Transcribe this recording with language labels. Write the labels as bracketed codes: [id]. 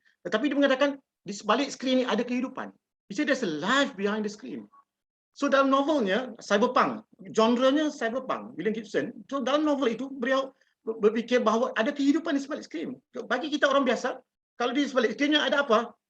[ms] Tetapi dia mengatakan di sebalik skrin ini ada kehidupan. [en] He said there's a life behind the screen. [ms] So dalam novelnya cyberpunk, genrenya cyberpunk, William Gibson. So dalam novel itu beliau berfikir bahawa ada kehidupan di sebalik skrin. Bagi kita orang biasa, kalau di sebalik skrinnya ada apa?